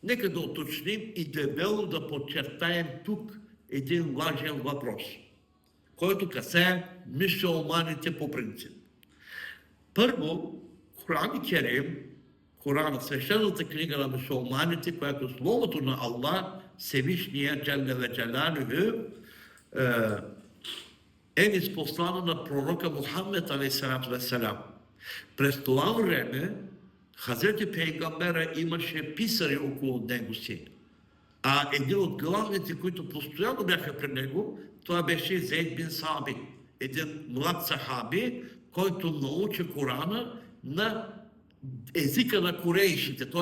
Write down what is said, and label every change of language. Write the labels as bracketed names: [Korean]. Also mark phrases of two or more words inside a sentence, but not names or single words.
[Bulgarian] Нека да уточним и дебело да подчертаем тук един важен въпрос, който касае мюсюлманите по принцип. Първо, Коран Керим, Коран, свещената книга на мюсюлманите, която е Словото на Аллах, Всевишния [Arabic] جل وجلاله, [Bulgarian] е ниспослана на пророка Мухаммед [Arabic] عليه الصلاة والسلام. [Bulgarian] През това време Хазрети Пейгамбера имаше писари около него си. А един от главните, които постоянно бяха при него, това беше Зейд бин Сабит, един млад сахаби, който научи Корана на езика на корейшите, т.е.